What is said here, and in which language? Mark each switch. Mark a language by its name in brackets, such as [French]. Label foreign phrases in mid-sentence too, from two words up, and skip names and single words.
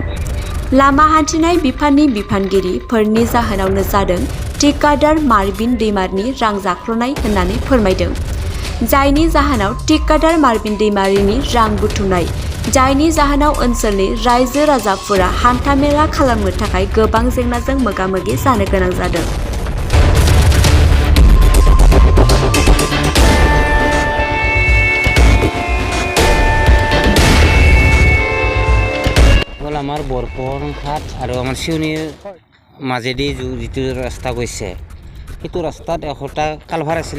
[Bodo] लामा हान्थिनाय बिफाननि बिफानगिरिफोरनि जाहोनावनो जादों ठिकादार मार्बिन दैमारिनि रां जाख्ल'नाय होननानै फोरमायदों। जायनि जाहोनाव ठिकादार मार्बिन दैमारिनि रां बुथुमनाय जायनि जाहोनाव ओनसोलनि रायजो राजाफोरा हान्थामेला खालामनो थाखाय गोबां जेंनाजों मोगा-मोगि जानो गोनां जादों। [Assamese] আমাৰ বৰফুকন ঘাট আৰু আমাৰ চিউনিৰ মাজেদি যিটো ৰাস্তা গৈছে সেইটো ৰাস্তাত এটা কালভাৰ আছিলে।